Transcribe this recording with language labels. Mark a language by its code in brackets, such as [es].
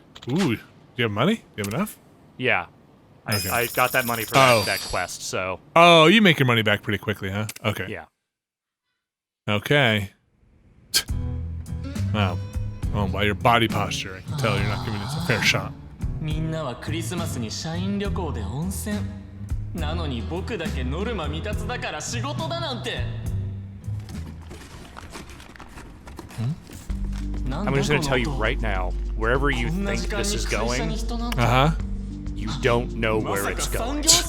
[en] Ooh, do you have money? Do you have enough? Yeah. Okay. I got that money for that quest, so... Oh, you make your money back pretty quickly, huh? Okay. Yeah. Okay. Wow. Oh, by your body posture, I can tell you're not giving this a fair shot. [ja] みんなはクリスマスに社員旅行で温泉。なのに僕だけノルマ未達だから仕事だなんて。 [en] I'm just gonna tell you right now, wherever you think this is going, you don't know where it's going.